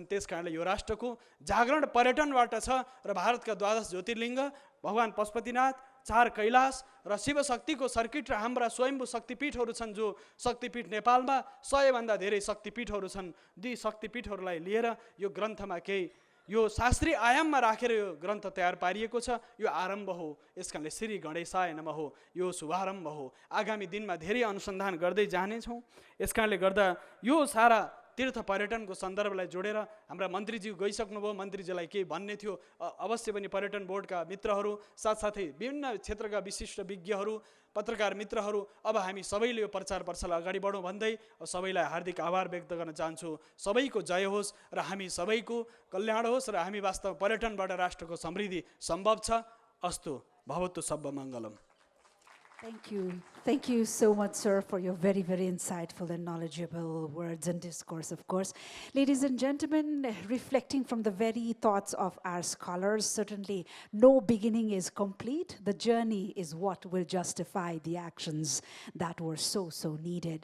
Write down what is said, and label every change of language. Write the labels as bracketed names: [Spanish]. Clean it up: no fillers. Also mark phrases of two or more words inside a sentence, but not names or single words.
[Nepali] त्यस कारणले यो राष्ट्रको जागरण पर्यटनबाट छ र भारतका 12 ज्योतिर्लिङ्ग, भगवान पशुपतिनाथ, 4 कैलाश र शिवशक्तिको सर्किट र हाम्रा स्वयम्भू शक्तिपीठहरू छन्। जो शक्तिपीठ नेपालमा 100 भन्दा धेरै शक्तिपीठहरू छन्। ती शक्तिपीठहरूलाई लिएर यो ग्रन्थमा केही यो शास्त्रीय आयाममा राखेर यो ग्रन्थ तयार पारिएको छ। यो आरम्भ हो। यस कारणले [Sanskrit] श्री गणेशाय नमः [Nepali] हो, यो शुभारम्भ हो। आगामी दिनमा धेरै अनुसन्धान गर्दै जानेछौँ। यस कारणले गर्दा यो सारा तीर्थ पर्यटनको सन्दर्भलाई जोडेर हाम्रा मन्त्रीज्यू गइसक्नुभयो। मन्त्रीजीलाई केही भन्ने थियो, अवश्य पनि पर्यटन बोर्डका मित्रहरू, साथसाथै विभिन्न क्षेत्रका विशिष्ट विज्ञहरू, पत्रकार मित्रहरू, अब हामी सबैले यो प्रचार प्रसारलाई अगाडि बढौँ भन्दै सबैलाई हार्दिक आभार व्यक्त गर्न चाहन्छु। सबैको जय होस् र हामी सबैको कल्याण होस् र हामी वास्तव पर्यटनबाट राष्ट्रको समृद्धि सम्भव छ। [Sanskrit] अस्तु भवतु सब्ब मङ्गलम। [English] Thank you. Thank you so much, sir, for your very, very insightful and knowledgeable words and discourse, of course. Ladies and gentlemen, reflecting from the very thoughts of our scholars, certainly no beginning is complete. The journey is what will justify the actions that were so, so needed.